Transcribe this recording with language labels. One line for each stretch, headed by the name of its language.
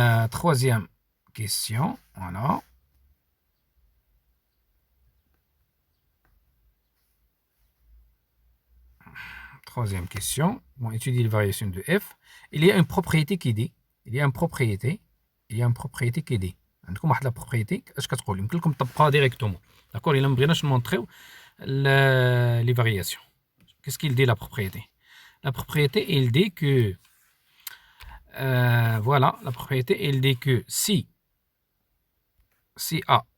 French: Troisième question. Voilà. Troisième question. On étudie les variations de f. Il y a une propriété qui dit. Il y a une propriété qui dit.
Arabic: عندكم واحد لا بروبريتي اش كتقول؟ يمكن لكم تطبقوها ديريكتومون. داكور؟ الا ما بغيناش نمونطريو لي فارياسيون.
French: Qu'est-ce qu'il dit la propriété? La propriété, il dit que voilà, la propriété, il dit que si A